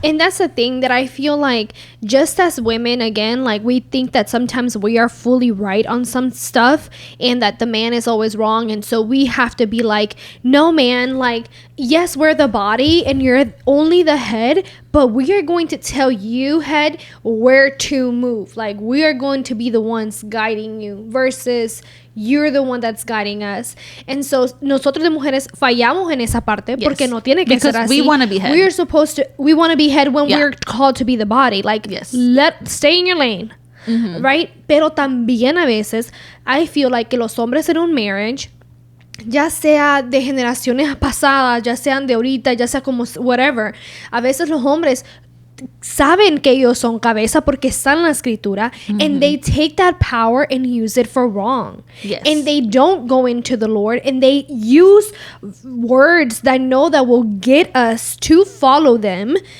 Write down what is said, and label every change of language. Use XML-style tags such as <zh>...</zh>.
<en>And that's the thing that I feel like, just as women, again, like we think that sometimes we are fully right on some stuff and that the man is always wrong, and so we have to be like, no man, like, yes, we're the body and you're only the head, but we are going to tell you, head, where to move. Like, we are going to be the ones guiding you versus you're the one that's guiding us. And so</en> <es>nosotros de mujeres fallamos en esa parte porque no tiene que ser así.</es> <en>We want to be head. We want to be head when we're called to be the body. Like, stay in your lane. Right?</en> <es>Pero también a veces</es> <en>I feel like</en> <es>que los hombres en un marriage, ya sea de generaciones pasadas, ya sean de ahorita, ya sea como whatever, a veces los hombres saben que ellos son cabeza porque están en la escritura,</es> <en>and they take that power and use it for wrong. And they don't go into the Lord, and they use words that know that will get us to follow them,</en>